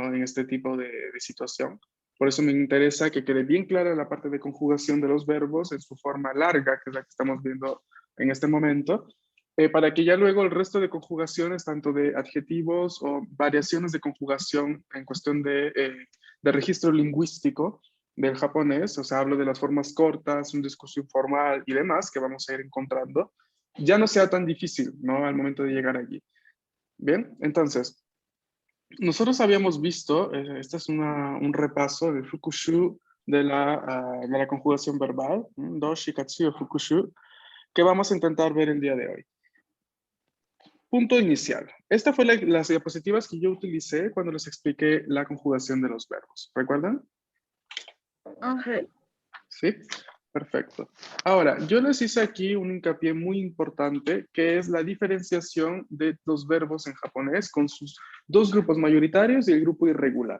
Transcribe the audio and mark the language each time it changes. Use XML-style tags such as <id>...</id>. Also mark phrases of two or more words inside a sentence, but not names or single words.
<es>En este tipo de situación. Por eso me interesa que quede bien clara la parte de conjugación de los verbos en su forma larga, que es la que estamos viendo en este momento, para que ya luego el resto de conjugaciones, tanto de adjetivos o variaciones de conjugación en cuestión de registro lingüístico del japonés, o sea, hablo de las formas cortas, un discurso informal y demás que vamos a ir encontrando, ya no sea tan difícil, ¿no? Al momento de llegar allí. Bien, entonces, nosotros habíamos visto, este es un repaso del fukushu de la conjugación verbal,</es> <ja>動詞、活用、復習,</ja> <es>que vamos a intentar ver el día de hoy. Punto inicial. Esta fue las diapositivas que yo utilicé cuando les expliqué la conjugación de los verbos. ¿Recuerdan? Okay. Sí, perfecto. Ahora, yo les hice aquí un hincapié muy importante, que es la diferenciación de los verbos en japonés con sus dos grupos mayoritarios y el grupo irregular.</es>